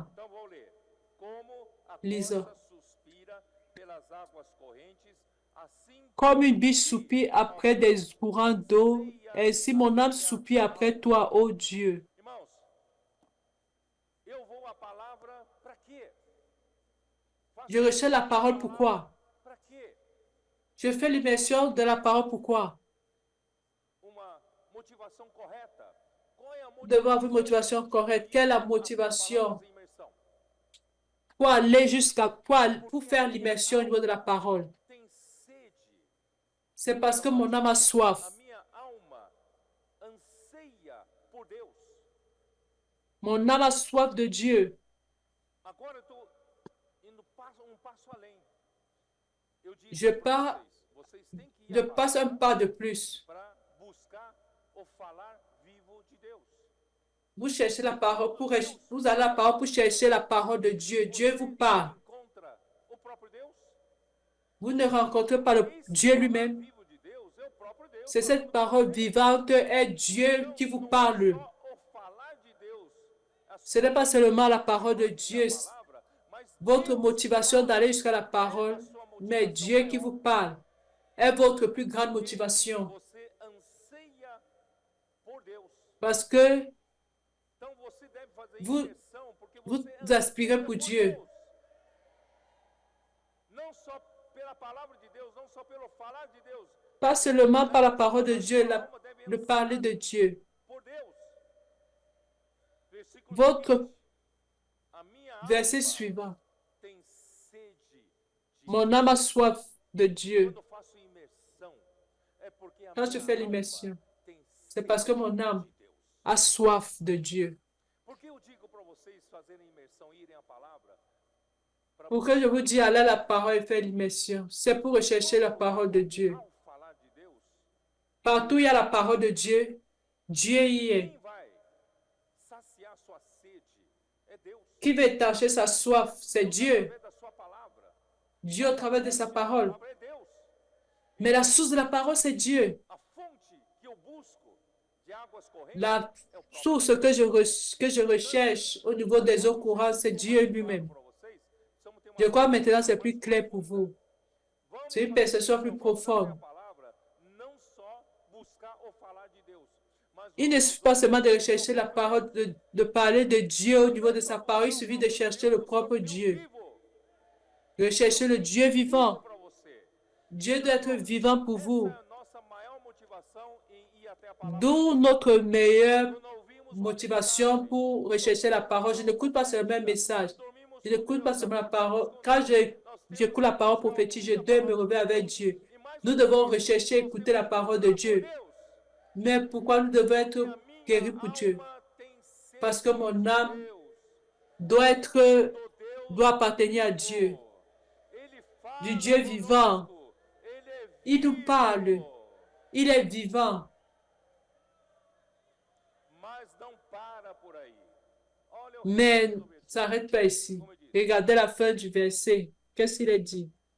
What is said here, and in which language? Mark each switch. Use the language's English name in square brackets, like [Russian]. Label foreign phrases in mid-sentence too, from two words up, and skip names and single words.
[Portuguese] Então, vou ler. Como a [French] Lisons. [Portuguese] corça suspira pelas águas correntes, assim [French] Comme une biche soupire après des courants d'eau, ainsi mon âme soupire après toi, ô Dieu. [Portuguese] irmãos, eu vou à palavra para quê? [French] Je recherche la parole, pourquoi? [Portuguese] Para quê? [French] Je fais l'immersion de la parole, pourquoi? [Portuguese] Uma motivação correta. Qual é a [French] Nous devons avoir une motivation correcte. Quelle est la motivation [Portuguese] de imersão? [French] pour aller pour faire l'immersion au niveau de la parole? [Portuguese] Tem sede. [French] C'est parce que mon âme a soif. [Portuguese] A minha alma anseia por Deus. [French] Mon âme a soif de Dieu. [Portuguese] Agora eu estou indo passo além. Eu disse [French] Je [Portuguese] pra [French] pars, [Portuguese] vocês têm que ir [French] je à passe un pas de plus. [Portuguese] para buscar o falar vivo de Deus. [French] Vous cherchez la parole vous allez à la parole pour chercher la parole de Dieu. Dieu vous parle. [Portuguese] Encontra o próprio Deus. [French] Vous ne rencontrez pas le Dieu lui-même. [Portuguese] Vivo de Deus é o próprio Deus. [French] C'est cette parole vivante est Dieu qui vous parle. [Portuguese] Só o falar de Deus, a [French] Ce n'est pas seulement la parole de Dieu, [Portuguese] palavra, mas [French] votre motivation d'aller jusqu'à la parole, mais Dieu qui vous parle est votre plus grande motivation. [Portuguese] você anseia por Deus. [French] Parce que [Portuguese] Então você deve fazer [French] vous, [Portuguese] imersão porque [French] vous [Portuguese] você [French] aspirez pour Dieu. [Portuguese] Deus. Não só pela palavra de Deus, não só pelo falar de Deus, [French] Pas seulement par la parole de Dieu, le parler de Dieu. [Portuguese] por Deus. Versículo [French] Votre [Portuguese] 20. A minha [French] verset [Portuguese] alma [French] suivant. [Portuguese] tem sede de [French] Mon âme a soif de Dieu. [Portuguese] Quando eu faço imersão, é porque a [French] Quand je [Portuguese] minha [French] fais [Portuguese] alma [French] l'immersion, [Portuguese] tem [French] c'est [Portuguese] sede [French] parce que mon âme [Portuguese] de Deus. [French] a soif de Dieu. [Portuguese] Por que eu digo para vocês fazerem imersão e irem à palavra? Para [French] Pourquoi je vous dis aller à la parole et faire l'immersion? C'est pour rechercher la parole de Dieu. [Portuguese] ao falar de Deus, [French] Partout où il y a la parole de Dieu, Dieu y est. [Portuguese] quem vai saciar sua sede é Deus. [French] Qui va étancher sa soif? C'est Dieu. [Portuguese] Através da sua palavra. [French] Dieu au travers de sa [Portuguese] A [French] parole. [Portuguese] palavra é Deus. [French] Mais la source de la parole, c'est Dieu. [Portuguese] A fonte que eu busco de águas correntes [French] La [Portuguese] é o próprio [French] source que je recherche au niveau des eaux courantes, c'est Dieu lui-même. [Portuguese] para vocês. Precisamos ter uma [French] Je crois maintenant c'est plus clair pour vous. [Portuguese] Vamos [French] C'est une [Portuguese] fazer [French] perception plus [Portuguese] imersão, vamos fazer [French] profonde. [Portuguese] a palavra, não só buscar o falar de Deus, mas [French] Il ne suffit pas seulement de rechercher la parole, de parler de Dieu au niveau de sa parole, il suffit de chercher le propre Dieu. [Portuguese] vivo [French] Rechercher le Dieu vivant. [Portuguese] para você. [French] Dieu doit être vivant pour vous. [Portuguese] Essa é a nossa maior motivação em ir até a palavra. [French] D'où notre meilleure [Portuguese] Quando ouvimos [French] motivation pour rechercher la parole. Je n'écoute pas seulement un message. Je n'écoute pas seulement la parole. Quand j'écoute la parole prophétique, je dois me réveiller avec Dieu. Nous devons rechercher et écouter la parole de Dieu. [Portuguese] Deus, [French] Mais pourquoi nous devons être guéris pour Dieu? [Portuguese] alma tem sede [French] Parce que mon âme [Portuguese] de Deus, [French] doit appartenir à Dieu, [Portuguese] ele fala [French] du Dieu vivant. [Portuguese] conosco. [French] Il nous parle. Il est vivant. Mais ça ne s'arrête pas ici. Regardez la fin du verset. Qu'est-ce qu'il est dit?